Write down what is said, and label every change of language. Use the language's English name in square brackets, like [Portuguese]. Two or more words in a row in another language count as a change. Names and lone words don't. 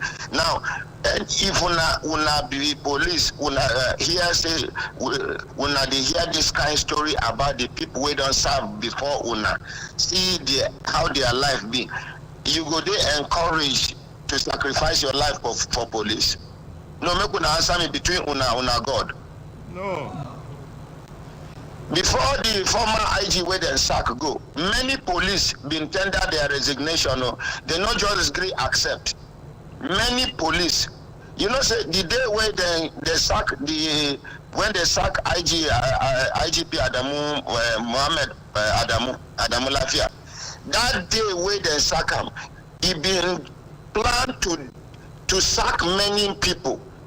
[Nigerian Pidgin] Now and if una be police una hear say una they hear this kind of story about the people we don't serve before una see how their life be, you go there encourage to sacrifice your life for police. No, make una answer me between una God. No. Before the former IG where they sack go, many police been tender their resignation. No, they not just agree accept. Many police, you know, say the day where they sack when they sack IGP Adamu Mohammed Adamu Lafia, that day where they sack him, he been planned to sack many people.